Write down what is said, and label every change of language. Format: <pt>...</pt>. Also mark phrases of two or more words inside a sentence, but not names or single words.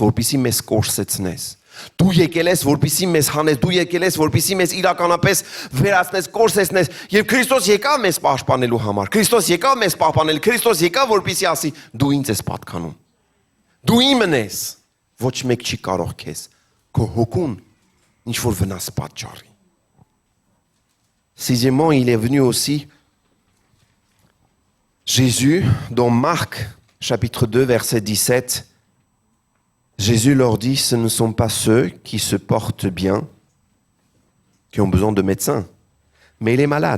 <hy>որպեսզի մեզ կորսեցնես։ Դու եկել ես, որպեսզի մեզ հանես, դու եկել ես, որպեսզի մեզ իրականապես վերացնես, կորսեցնես, եւ Քրիստոս եկավ մեզ պաշտպանելու համար։ Քրիստոս եկավ մեզ պահպանել, Քրիստոս եկավ, որպեսզի ասի, դու ինձ ես պատկանում։ Դու իմն ես, ոչ մեկ չի կարող քեզ քո հոգուն ինչ որ վնաս պատճառի։</hy> <fr>Sixièmement, il est venu aussi Jésus, dans Marc, chapitre 2, verset 17, Jésus leur dit, ce ne sont pas ceux qui se portent bien, qui ont besoin de médecins, mais les malades.</fr>